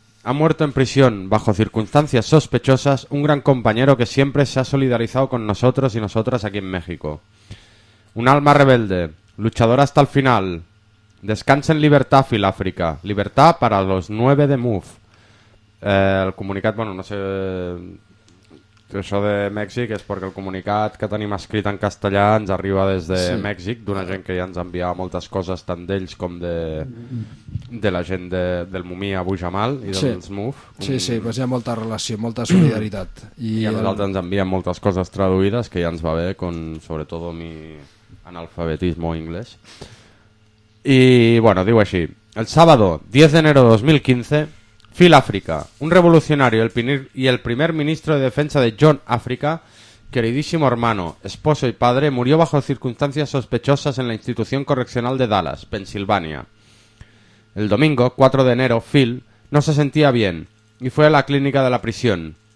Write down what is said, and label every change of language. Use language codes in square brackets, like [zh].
[es] Ha muerto en prisión, bajo circunstancias sospechosas, un gran compañero que siempre se ha solidarizado con nosotros y nosotras aquí en México. Un alma rebelde, luchadora hasta el final. Descansa en libertad, Filáfrica. Libertad para los 9 de MUF. [ca] El comunicat, bueno, no sé... Això de Mèxic és perquè el comunicat que tenim escrit en castellà ens arriba des de, sí, Mèxic, d'una gent que ja ens enviava moltes coses, tant d'ells com de la gent del Mumí a Bujamal i dels, sí, MUF. Sí, sí, doncs hi ha molta relació, molta solidaritat. I a nosaltres ens envien moltes coses traduïdes, que ja ens va bé, con, sobretot amb [es] mi analfabetismo [ca] anglès. I, bueno, diu així. [es] El sábado, 10 de enero de 2015... Phil Africa, un revolucionario y el primer ministro de defensa de John Africa, queridísimo hermano, esposo y padre, murió bajo circunstancias sospechosas en la institución correccional de Dallas, Pensilvania. El domingo, 4 de enero, Phil no se sentía bien y fue a la clínica de la prisión.